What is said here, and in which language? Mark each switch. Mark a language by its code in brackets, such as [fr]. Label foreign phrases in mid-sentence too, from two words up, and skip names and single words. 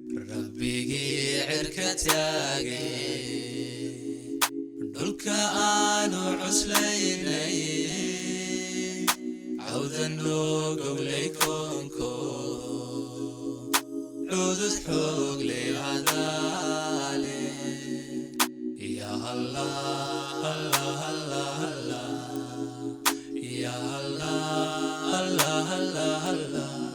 [so] Rabbigii cirka taagay, dhulka aanu cuslaynay, cawda noo goglay koonko, cudud xoog leh hadaale. [ar] يا الله، الله، الله، الله. يا الله، الله، الله، الله.